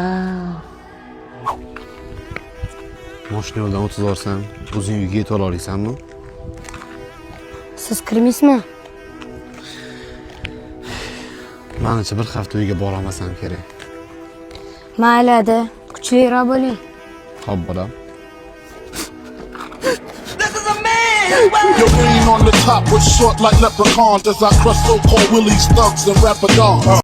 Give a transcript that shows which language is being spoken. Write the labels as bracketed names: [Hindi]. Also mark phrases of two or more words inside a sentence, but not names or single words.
[Uzbek] Mashina yo'ldan o'tib borsam, o'zing uyga yetib ola olasanmi? Siz kirmaysizmi? Menimcha bir hafta uyga borolmasam kerak. Mayli, Ada, kuchliroq bo'ling. Xo'p, bolam. [English] Your reign on the top was short like leprechauns as I crush so-called willies, thugs, and rapper dogs.